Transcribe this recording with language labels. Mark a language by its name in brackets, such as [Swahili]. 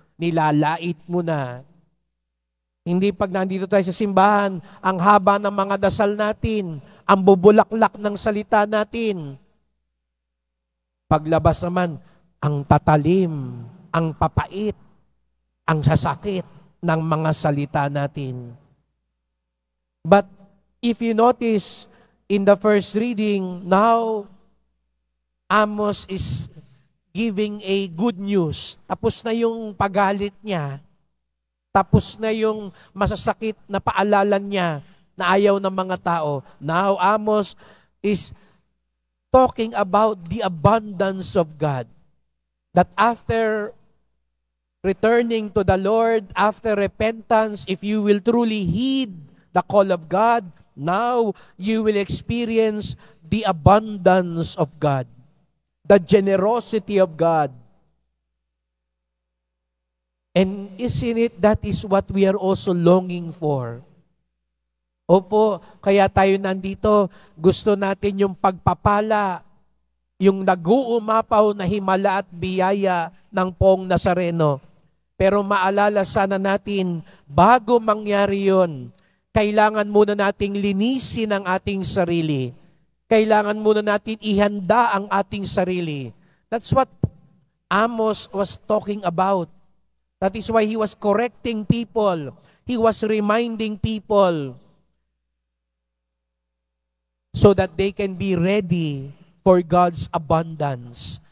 [Filipino] Nilalait mo na. Hindi pag nandito tayo sa simbahan, ang haba ng mga dasal natin, ang bubulaklak ng salita natin. Paglabas naman, ang tatalim, ang papait, ang sasakit ng mga salita natin. [English] But if you notice in the first reading, now Amos is giving a good news. [Filipino] Tapos na yung pagalit niya. Tapos na yung masasakit na paalala niya na ayaw ng mga tao. [English] Now Amos is talking about the abundance of God. That after returning to the Lord, after repentance, if you will truly heed the call of God, now you will experience the abundance of God, the generosity of God. And isn't it that is what we are also longing for? [Filipino] Opo, kaya tayo nandito, gusto natin yung pagpapala, yung nag-uumapaw na himala at biyaya ng Poong Nazareno. Pero maalala sana natin, bago mangyari yon, kailangan muna nating linisin ang ating sarili. Kailangan muna natin ihanda ang ating sarili. [English] That's what Amos was talking about. That is why he was correcting people. He was reminding people so that they can be ready for God's abundance.